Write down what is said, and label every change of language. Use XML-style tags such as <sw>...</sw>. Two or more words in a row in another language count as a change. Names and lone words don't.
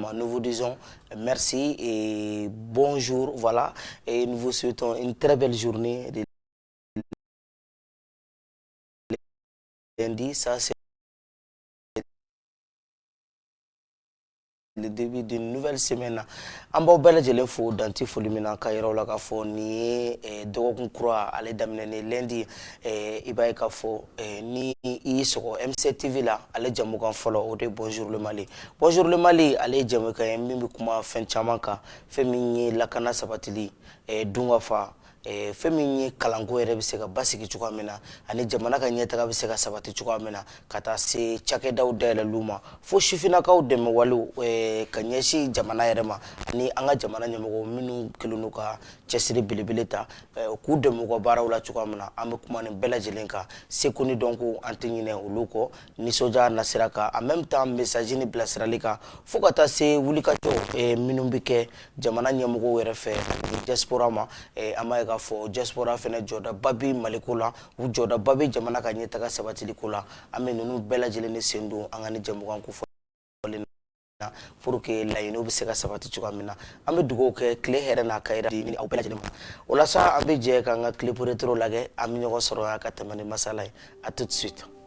<fr>Nous vous disons merci et bonjour. Voilà, et nous vous souhaitons une très belle journée de lundi. Ça, c'est le début d'une nouvelle semaine.</fr> <bm>An b'aw bɛɛ lajɛlen fo danti foli min na ka yɛrɛ la k'a fɔ nin ye dɔgɔkun kura ale daminɛ lundi i b'a ye k'a fɔ ni i y'i sɔgɔ M7 TV la ale jamukan fɔlɔ o de ye Bonjour le Mali. Bonjour le Mali ale ye jamukan ye min bɛ kuma fɛn caman kan fɛn min ye lakana sabatili dunga fa fɛn min ye kalanko yɛrɛ bɛ se ka basigi cogoya min na ani jamana ka ɲɛtaga bɛ se ka sabati cogoya min na ka taa se cakɛdaw dayɛlɛliw ma fo sifinnakaw dɛmɛ walew ka ɲɛsin jamana yɛrɛ ma ani an ka jamana ɲɛmɔgɔw minnu kɛlen don ka cɛsiri belebele ta k'u dɛmɛ u ka baaraw la cogoya min na an bɛ kuma nin bɛɛ lajɛlen kan seko ni dɔnko an tɛ ɲinɛ olu kɔ nisɔndiya nasira kan</bm> <fr>en même temps</fr> <bm>message ni bilasirali kan fo ka taa se wulikajɔ minnu bɛ kɛ jamana ɲɛmɔgɔw yɛrɛ fɛ ani diaspora ma an b'a ye k'a fɔ diaspora fɛnɛ jɔdaba bɛ maliko la u jɔdaba bɛ jamana ka ɲɛtaga sabatiliko la an bɛ ninnu bɛɛ lajɛlen de sen don an ka ni jɛmukan kofɔlen na</bm> <fr>pour que</fr> <bm>laɲiniw bɛ se ka sabati cogoya min na an bɛ dugawu kɛ tile hɛrɛ n'a ka hɛrɛ di aw bɛɛ lajɛlen ma o la sa an bɛ jɛ k'an ka clip retro lajɛ an bɛ ɲɔgɔn sɔrɔ yan ka tɛmɛ ni masala ye</bm> <fr>à tout de suite.</fr>